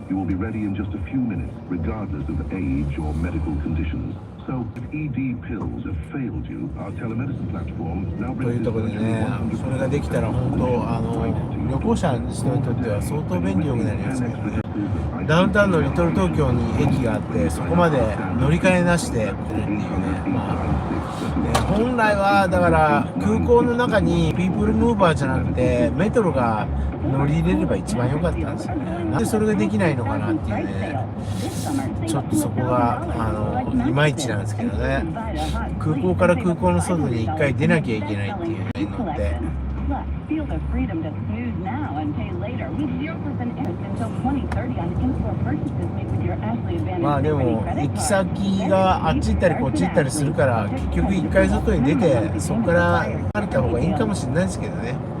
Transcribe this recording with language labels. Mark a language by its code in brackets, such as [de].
[en] You will be ready in just a few minutes, regardless of age or medical conditions. So, if ED pills have failed you, our telemedicine platform now [ja] とい [en] brings [ja] うところでね、それができたら本当旅行者の人にとっては相当便利よくなりますけどね。ダウンタウンのリトル東京に駅があって、そこまで乗り換えなしで来るっていうね、まあ本来はだから空港の中にピープルムーバーじゃなくてメトロが乗り入れれば一番良かったんですよね。なんでそれができないのかなっていうね、ちょっとそこがいまいちなんですけどね。空港から空港の外に一回出なきゃいけないっていうのって。 [en] Feel the freedom to snooze now and pay later. With 0% interest until 2030 on in-store purchases made with your Ashley Advantage [ja] まあでも行き先があっち行ったりこっち行ったりするから結局一回外に出てそこから歩いた方がいいかもしれないですけどね。